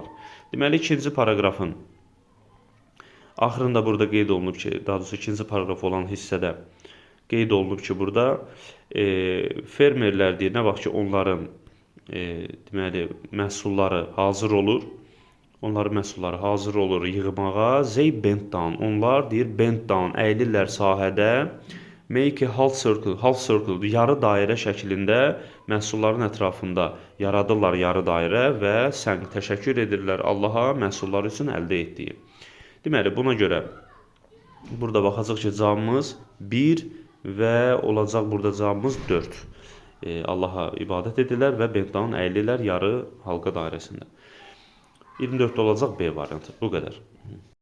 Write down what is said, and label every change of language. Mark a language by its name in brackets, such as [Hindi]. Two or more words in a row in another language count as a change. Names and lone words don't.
[Azerbaijani] Deməli, ikinci paragrafın axırında burada qeyd olunub ki, daha doğrusu ikinci paragraf olan hissədə qeyd olunub ki, burada fermerlər deyir, nə vaxt ki onların deməli, məhsulları hazır olur, onların məhsulları hazır olur yığmağa, [English] they bend down, [Azerbaijani] onlar deyir, [English] bend down, [Azerbaijani] əyilirlər sahədə, [English] make a half circle, [Azerbaijani] yarı dairə şəklində məhsulların ətrafında yaradırlar yarı dairə və təşəkkür edirlər Allaha məhsulları üçün əldə etdiyi. Deməli, buna görə burada baxacaq ki, cavabımız 1 və olacaq burada cavabımız 4. Allaha ibadət edirlər və [English] bend down [Azerbaijani] əyilirlər yarı halqa dairəsində. 24 olacaq B variantı. Bu qədər.